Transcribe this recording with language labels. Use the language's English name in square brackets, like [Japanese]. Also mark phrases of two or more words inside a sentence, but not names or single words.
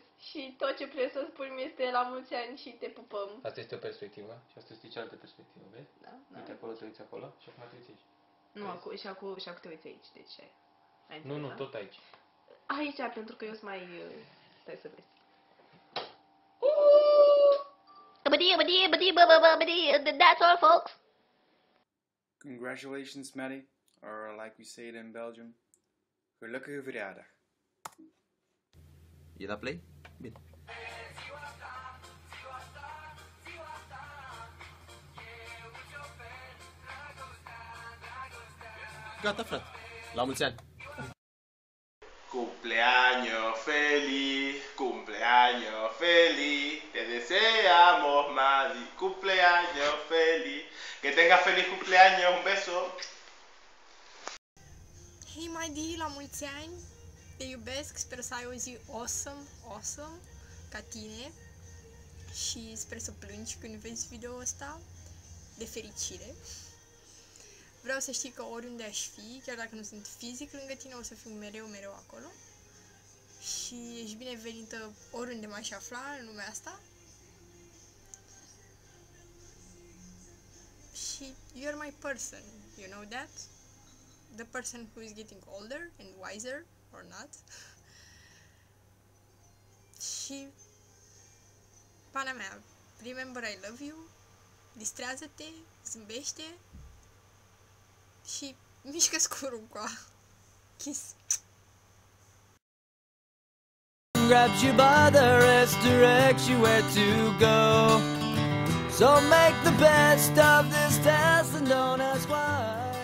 [Romanian] Și tot ce vrei să spui este la mulți ani și te pupăm. Asta este o perspectivă și asta este cealaltă perspectivă, vezi? Da, da. Uite acolo, te uiți acolo și acum te uiți aici. Nu, și acum te uiți aici, deci ai Nu, înțeles, nu, da? tot aici. Aici, pentru că eu sunt mai... Stai să vezi. [English] That's all, folks. Congratulations, Maddie, or like we say it in Belgium, [Dutch] gelukkige verjaardag. [Romanian] E da play? Bine. Gata, frate. La mulți ani. [Spanish] Cumpleaños feliz, cumpleaños feliz, te deseamos, Madi, cumpleaños feliz, que tengas feliz cumpleaños, un beso. [Romanian] Hei Madi, la mulți ani! Te iubesc, sper să ai o zi awesome, ca tine. Și sper să plângi când vezi video ăsta, de fericire. Vreau să știi că oriunde aș fi, chiar dacă nu sunt fizic lângă tine, o să fiu mereu acolo. Și ești binevenită oriunde m-aș afla în lumea asta. [English] you're my person, you know that? The person who is getting older and wiser, or not. [Romanian] Și, pana mea, [English] remember I love you, [Romanian] distrează-te, zâmbește și mișcă-ți curul cu a. Kiss. [English] Grabs you by the wrist, directs you where to go. So make the best of this test and don't ask why.